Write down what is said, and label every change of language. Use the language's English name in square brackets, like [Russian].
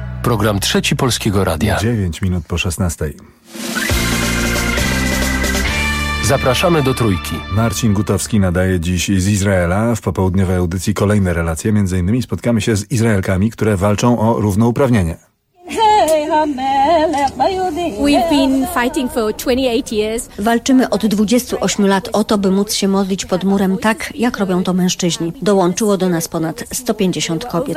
[Polish] Program trzeci Polskiego Radia. 9 minut po 16. Zapraszamy do Trójki. Marcin Gutowski nadaje dziś z Izraela. W popołudniowej audycji kolejne relacje. Między innymi spotkamy się z Izraelkami, które walczą o równouprawnienie. [English] We've been fighting for 28 years. [Polish] Walczymy od 28 lat o to, by móc się modlić pod murem tak, jak robią to mężczyźni. Dołączyło do nas ponad 150 kobiet.